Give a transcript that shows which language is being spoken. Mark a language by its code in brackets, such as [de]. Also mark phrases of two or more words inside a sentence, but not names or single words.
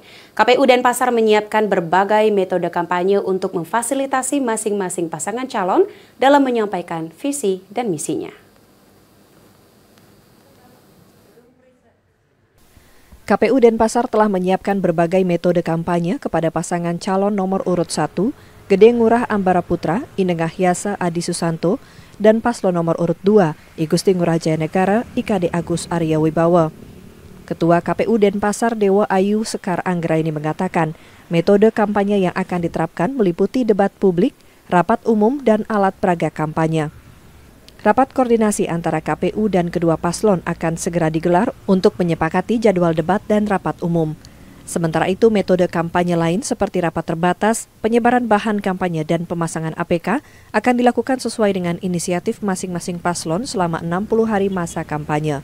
[id] KPU Denpasar menyiapkan berbagai metode kampanye untuk memfasilitasi masing-masing pasangan calon dalam menyampaikan visi dan misinya. KPU Denpasar telah menyiapkan berbagai metode kampanye kepada pasangan calon nomor urut 1, Gede Ngurah Ambara Putra, Inengah Yasa Adi Susanto, dan paslon nomor urut 2, I Gusti Ngurah Jayanegara, IKD Agus Arya Wibawa. Ketua KPU Denpasar Dewa Ayu Sekar Anggraini mengatakan, metode kampanye yang akan diterapkan meliputi debat publik, rapat umum, dan alat peraga kampanye. Rapat koordinasi antara KPU dan kedua paslon akan segera digelar untuk menyepakati jadwal debat dan rapat umum. Sementara itu, metode kampanye lain seperti rapat terbatas, penyebaran bahan kampanye, dan pemasangan APK akan dilakukan sesuai dengan inisiatif masing-masing paslon selama 60 hari masa kampanye.